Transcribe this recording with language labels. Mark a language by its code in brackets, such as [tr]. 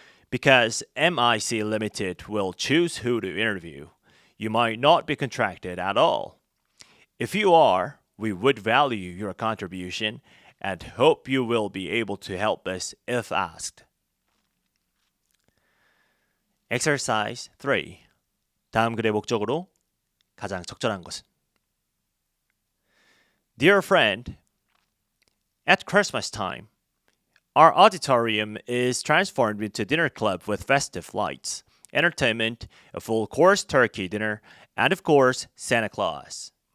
[en] Because MIC Limited will choose who to interview, you might not be contracted at all. If you are, we would value your contribution and hope you will be able to help us if asked. Exercise 3. [ko] 다음 글의 목적으로 가장 적절한 것은? [en] Dear friend, at Christmas time, our auditorium is transformed into a dinner club with festive lights, entertainment, a full-course turkey dinner, and of course, Santa Claus.